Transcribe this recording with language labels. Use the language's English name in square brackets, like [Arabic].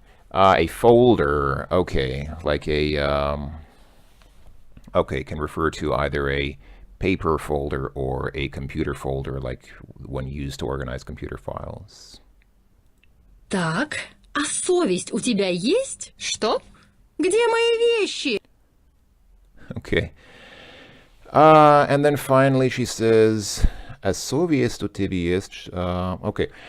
[English] A folder. Okay, like a okay, can refer to either a paper folder or a computer folder, like one used to organize computer files. [Russian] Так, а совесть у тебя есть? Что? Где мои вещи? [English] Okay. And then finally she says, a [Russian] совесть у тебя есть? [English] Okay.